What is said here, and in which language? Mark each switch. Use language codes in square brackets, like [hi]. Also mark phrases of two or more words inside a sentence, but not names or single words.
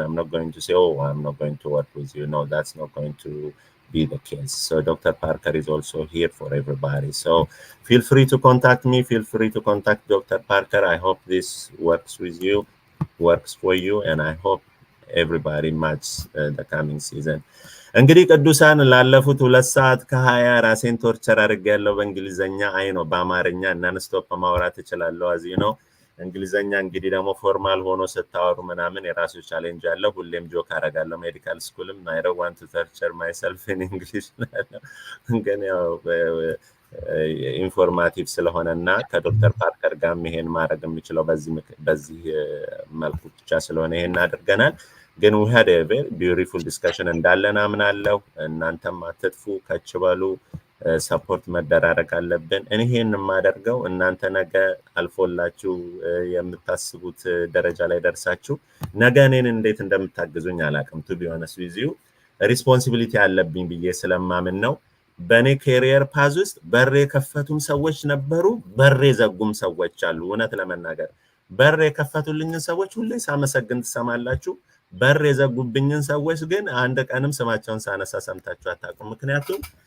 [en] I'm not going to say, oh, I'm not going to work with you. No, that's not going to be the case. So Dr. Parker is also here for everybody. So feel free to contact me. Feel free to contact Dr. Parker. I hope this works with you, works for you. And I hope everybody matches the coming season. [am] እንግዲህ ቅዱሳን ላለፉት 2 ሰዓት ከ20 ራሴን ቶርቸር አድርጌያለሁ በእንግሊዘኛ። አይ ነው በአማርኛ ናንስቶፕ ማውራት እችላለሁ። አዚ ነው እንግሊዘኛ እንግዲህ ደግሞ ፎርማል ሆኖ ስታወሩ ምናምን የራሱ ቻሌንጅ አለው። ሁሌም ጆክ አደርጋለሁ ሜዲካል ስኩልም [en] I don't want to torture myself in English [am] ግን ያው ኢንፎርማቲቭ ስለሆነና ከዶክተር ፓርከር ጋር ይሄን ማድረግ የሚችለው በዚህ መልኩ ብቻ ስለሆነ ይሄን አድርገናል። ግን [en] we had a very beautiful discussion [am] እንዳለን አምናለሁ። እናንተም አትጥፉ ከችበሉ ሰፖርት መደራረግ አለብን። እኔ ይሄን የማደርገው እናንተ ነገ አልፎላችሁ የምታስቡት ደረጃ ላይ ደርሳችሁ ነገ እኔን እንዴት እንደምታግዙኝ አላቅም። [en] to be honest with you [am] ሪስፖንሲቢሊቲ አለብኝ ብዬ ስለማምን ነው። በኔ [en] career path [am] ውስጥ በር የከፈቱም ሰዎች ነበሩ፣ በር የዘጉም ሰዎች አሉ። እውነት ለመናገር በር የከፈቱልኝን ሰዎች ሁሌ ሳመሰግን ትሰማላችሁ። በር የዘጉብኝን ሰዎች ግን አንድ ቀንም ስማቸውን ሳነሳ ሰምታችሁ አታውቁም። ምክንያቱም